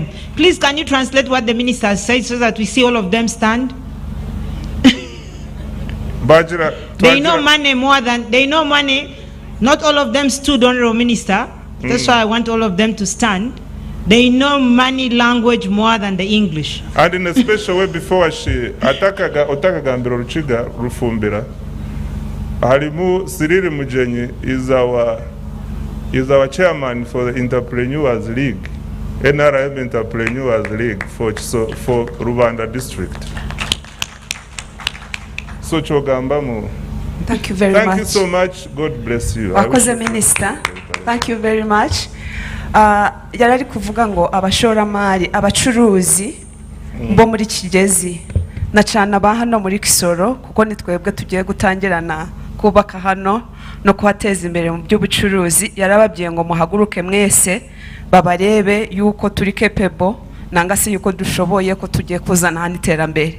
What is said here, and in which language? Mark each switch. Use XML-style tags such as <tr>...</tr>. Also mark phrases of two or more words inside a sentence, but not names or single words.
<en>Please, can you translate what the minister said so that we see all of them stand? They know money more than, they know money. Not all of them stood, Honorable Minister. That's why I want all of them to stand. They know money language more than the English. And in a special way, before she</en> <rw>otakaga mbiro ruchiga rufumbira, harimu</rw> <en>Cyril Mujenyi is our chairman for the Entrepreneurs League, NRM Entrepreneurs League for Rwanda District.</en> <cgg>So chogambamu.</cgg> <en>Thank you very much. Thank you so much. God bless you. Wakoze Minister. Thank you very much.</en> <rw>Yarari kuvuga ngo abashoramari, abacuruzi bo muri Kigezi na cyane ba hano muri Kisoro, kuko nitwebwe tugiye gutangirana kubaka hano no kuhateza imbere mu by'ubucuruzi. Yarababwiye ngo muhaguruke mwese babarebe yuko turi capable nanga se yuko dushoboye ko tugiye kuzana hano iterambere.</rw>